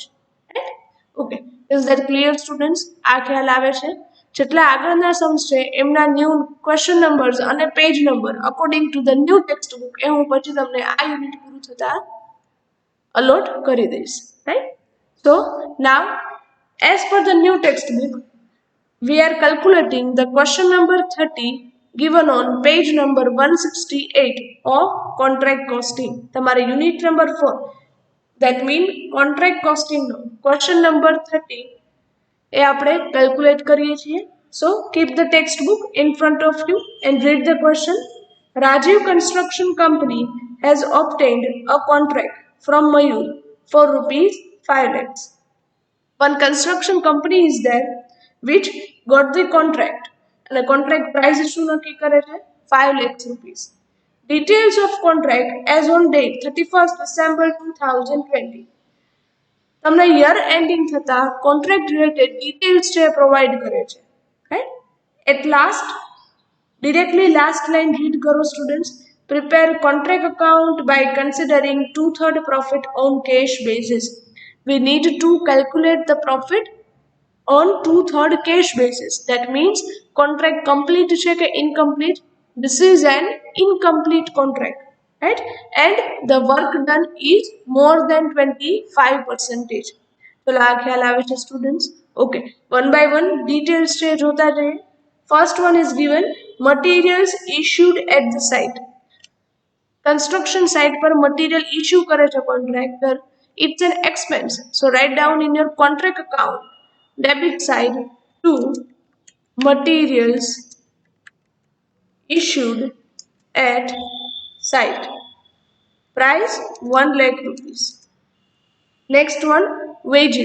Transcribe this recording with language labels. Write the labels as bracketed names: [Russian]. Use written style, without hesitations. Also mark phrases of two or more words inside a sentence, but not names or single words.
[English] Okay, is that clear students? [Gujarati] આ ખ્યાલ આવે છે? જેટલા આગળના સમ્સ છે એમના [English] new question numbers [Gujarati] અને [English] page number according to the new text book [Gujarati] એ હું પછી તમને આ યુનિટ પૂરું થતા અલોટ કરી દઈશ, રાઈટ? [English] So now as per the new text book we are calculating the question number 30 given on page number 168 of contract costing. તમારે unit number 4, that mean contract costing નો question number 30 [Gujarati] એ આપણે [English] calculate [Gujarati] કરીએ છીએ. [English] So keep the textbook in front of you and read the question. Rajiv Construction Company has obtained a contract from Mayur for rupees 5 lakhs. One construction company is there which got the contract and the contract price issue [Gujarati] નક્કી કરે છે [English] 5 lakhs rupees. Details of contract as on date 31st December 2020. [Gujarati] તમને [English] year ending [Gujarati] થતા [English] contract related details [Gujarati] છે પ્રોવાઈડ કરે છે, રાઈટ? [English] at last directly last line read karo students. Prepare contract account by considering 2/3 profit on cash basis. We need to calculate the profit on 2/3 cash basis. That means contract complete [Gujarati] છે કે [English] incomplete? This is an incomplete contract, right? And the work done is more than 25%. [Gujarati] ચલો આ ખ્યાલ આવે છે સ્ટુડન્ટ્સ? ઓકે, [English] one by one details [Gujarati] છે જોતા જઈએ. [English] First one is given materials issued at the site. Construction site પર material issue [Gujarati] કરે છે [English] contractor. It's an expense. So write down in your contract account debit side to materials issued at site. Price 1 lakh rupees. Next one, wages.